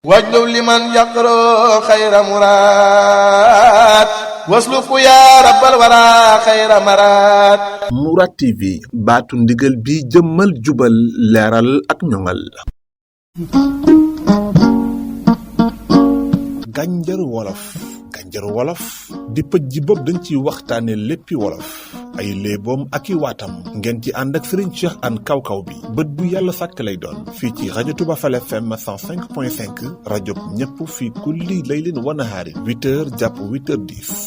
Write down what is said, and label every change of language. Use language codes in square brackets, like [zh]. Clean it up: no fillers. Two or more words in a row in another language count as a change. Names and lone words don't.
[ar] واجلب لمن يقرأ خير مراد واسلك يا رب الورى خير مراد. [wo] Mourad TV baatu ndigal bi jëmmal jubal leeral ak ñoŋal. Gànjaru wolof. Gànjaru wolof di pëj ji bopp dañ ciy waxtaane léppi wolof ay léeboom ak i waatam ngeen ci ànd ak Serigne Cheikh Anne Kaw-Kaw bi bët bu yàlla sàkk lay doon fii ci rajo Touba Fall FM 105.5 rajo ñëpp fii [ar] كل ليل ونهار [wo] 8h jàpp 8h10.